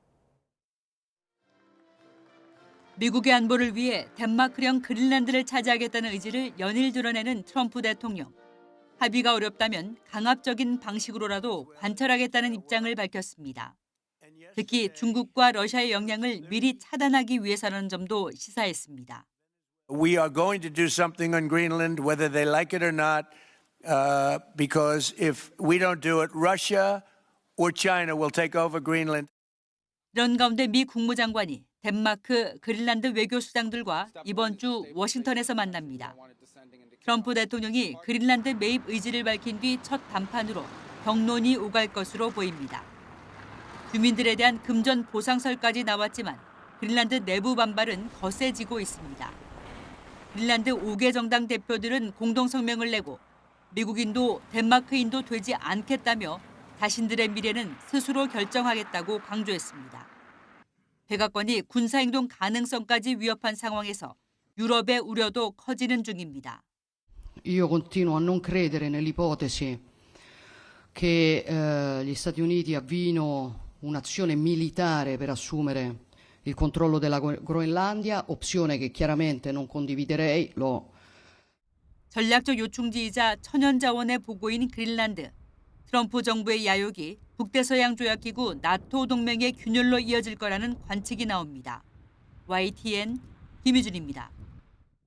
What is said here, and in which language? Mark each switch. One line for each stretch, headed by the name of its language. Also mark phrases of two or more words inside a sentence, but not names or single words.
Korean: 미국의 안보를 위해 덴마크령 그린란드를 차지하겠다는 의지를 연일 드러내는 트럼프 대통령. 합의가 어렵다면 강압적인 방식으로라도 관철하겠다는 입장을 밝혔습니다. 특히 중국과 러시아의 영향을 미리 차단하기 위해서라는 점도 시사했습니다.
English: We are going to do something on Greenland, whether they like it or not, because if we don't do it, Russia or China will take over Greenland.
Korean: 이런 가운데 미 국무장관이 덴마크, 그린란드 외교수장들과 이번 주 워싱턴에서 만납니다. 트럼프 대통령이 그린란드 매입 의지를 밝힌 뒤 첫 담판으로 격론이 오갈 것으로 보입니다. 주민들에 대한 금전 보상설까지 나왔지만 그린란드 내부 반발은 거세지고 있습니다. 그린란드 5개 정당 대표들은 공동성명을 내고 미국인도 덴마크인도 되지 않겠다며 자신들의 미래는 스스로 결정하겠다고 강조했습니다. 백악관이 군사행동 가능성까지 위협한 상황에서 유럽의 우려도 커지는 중입니다.
Italian: Io continuo a non credere nell'ipotesi che gli Stati Uniti avviino un'azione militare per assumere il controllo della Groenlandia, opzione che chiaramente non condividerei.
Korean: 전략적 요충지이자 천연자원의 보고인 그린란드. 트럼프 정부의 야욕이 북대서양 조약기구 나토 동맹의 균열로 이어질 거라는 관측이 나옵니다. YTN 김희준입니다.